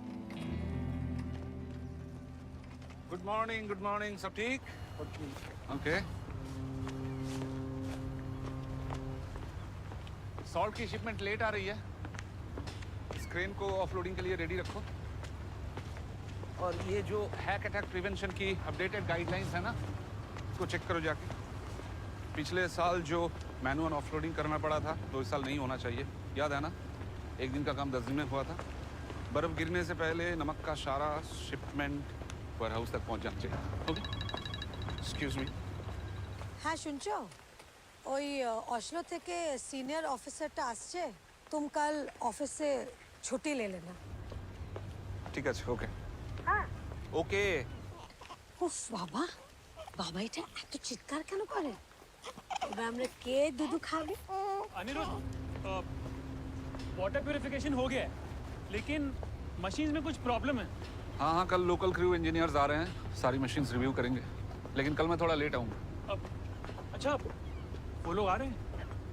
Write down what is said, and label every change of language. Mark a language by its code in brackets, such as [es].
[hi] Good morning सब ठीक okay salt की शिपमेंट लेट आ रही है इस क्रेन को ऑफलोडिंग के लिए रेडी रखो और ये जो हैक अटैक प्रिवेंशन की अपडेटेड गाइडलाइंस है ना को चेक करो जाके। पिछले साल जो मैनुअल ऑफलोडिंग करना पड़ा था तो इस साल नहीं होना चाहिए, याद है ना? 1 दिन का काम 10 दिन में हुआ था। बर्फ गिरने से पहले नमक का सारा शिपमेंट वेयर हाउस तक पहुंच जाना चाहिए। Okay, excuse मी। [bn] হ্যাঁ শুনছো ওই অসলো থেকে সিনিয়র অফিসারটা আসছে তুমি কাল অফিসে ছুটি লে না ঠিক আছে, ওকে ওকে। উফ বাবা বাবা এটা এত চিৎকার কেন করে এবার আমরা কে দুধু খাবে [hi] अनिरुद्ध वाटर प्यूरिफिकेशन हो गया है लेकिन मशीन में कुछ प्रॉब्लम है। हाँ हाँ, कल लोकल क्रू इंजीनियर्स आ रहे हैं, सारी मशीन्स रिव्यू करेंगे, लेकिन कल मैं थोड़ा लेट आऊँगा। अब अच्छा वो लोग आ रहे हैं?